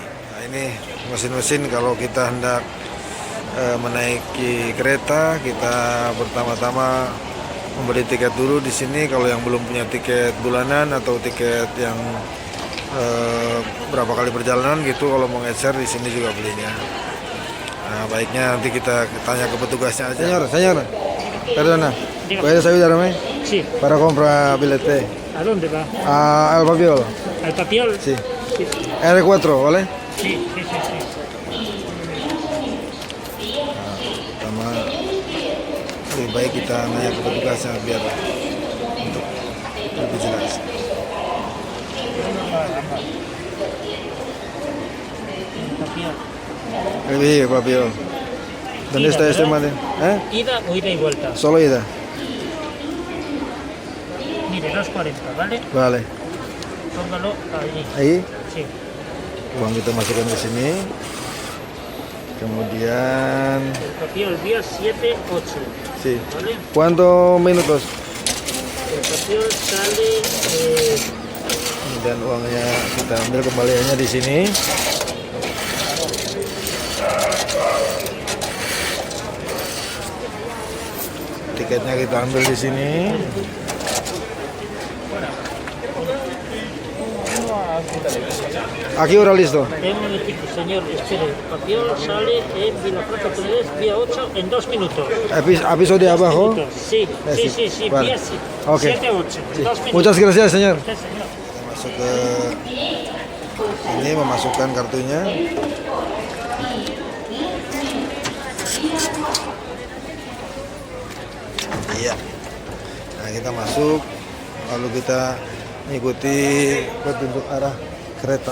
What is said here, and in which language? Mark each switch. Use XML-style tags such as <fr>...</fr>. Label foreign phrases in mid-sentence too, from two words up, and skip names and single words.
<id>Nah, ini mesin-mesin kalau kita hendak menaiki kereta, kita pertama-tama membeli tiket dulu di sini. Kalau yang belum punya tiket bulanan atau tiket yang berapa kali perjalanan gitu, kalau mau ngecer di sini juga belinya. Nah, baiknya nanti kita tanya ke petugasnya aja.</id> <es>Señor, perdona, ¿puedes ayudarme? Sí. Para comprar billete. ¿A dónde va? Al Papiol. ¿Al Papiol? Sí. Sí, R4, ¿vale? sí, sí, sí, sí.</es> <id>Pertama, lebih baik kita nanya ke petugasnya biar untuk lebih jelas. Papiol. Lebih Papiol.</id> <es>¿Dónde Ida, está este ¿verdad? madre? ¿Eh? ¿Ida o ida y vuelta? Solo ida. Mire, 2.40, ¿vale? Vale. Póngalo allí. Ahí Sí.</es> <id>uang kita masukkan ke sini. Kemudian,</id> <es>El Papiol vía 7-8, sí. ¿vale? ¿Cuántos minutos? El Papiol sale...</es> <id>Dan uangnya kita ambil kembaliannya di sini. Tiketnya kita ambil di sini.</id> <es>¿A qué hora listo? En un momentito, señor, espere. Papiol sale en Villaplaza Toledo, vía 8, en 2 minutos. ¿Aviso de abajo? Minutos. Sí, sí, Vale. vía Ok. 7, 8. Sí. 2 minutos. Muchas gracias, señor. Sí, señor.</es> <id>Masuk ke ini, memasukkan kartunya. Iya. Nah, kita masuk, lalu kita mengikuti petunjuk arah kereta.</id>